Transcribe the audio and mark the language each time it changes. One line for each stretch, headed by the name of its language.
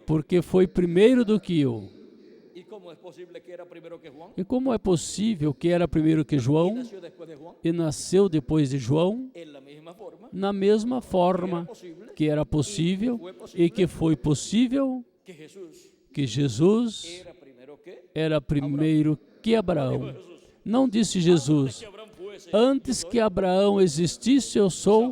Portuguese: porque foi primeiro do que eu.
Spanish: ¿Y cómo es posible que era primero que Juan?
Portuguese: E como é possível que era primeiro que João
Spanish: Nació después de Juan.
Portuguese: e nasceu depois de João?
Spanish: En la misma forma
Portuguese: Na mesma forma que era possível e que foi possível
Spanish: que Jesús
Portuguese: que Jesus
Spanish: era primero que
Portuguese: era primeiro que Abraão. Não disse Jesus: antes que Abraão existisse, eu sou.